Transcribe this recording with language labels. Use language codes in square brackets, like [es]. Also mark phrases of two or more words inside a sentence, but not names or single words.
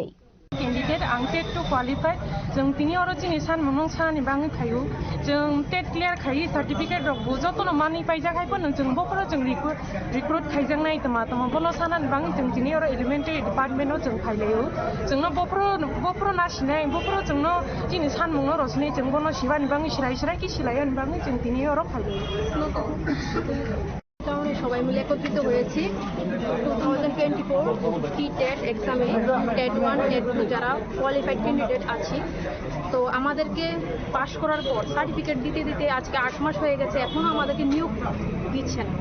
[trp] कैंडिडेट आं टेट टू क्वालिफाइड जों तिनि अरो जिनि सानमुं सानानि बाङै खायु जों टेट क्लियर खायि सर्टिफिकेट रकबो जतनो मानि पाइजाखायबो नों जों बफोरो जों रिक्रुट खायजांनाय तमा बलो सानानि बाङै जों तिनि अरो [en] elementary department [trp] जों फाइलायो जोंनो बफोरो नासिनाय बफोरो जोंनो जिनि सानमुं रसनि जों बनो सिबानि बाङै सिराय कि सिलायनि बाङै जों तिनि अरो फाइलायो [bn] সবাই মিলে একত্রিত হয়েছি 2024 টেট এক্সামে টেট 1 টেট 2 যারা [en] qualified candidate [bn] আছি তো আমাদেরকে পাশ করার পর সার্টিফিকেট দিতে দিতে আজকে 8 মাস হয়ে গেছে, এখনো আমাদেরকে নিয়োগ দিচ্ছে না।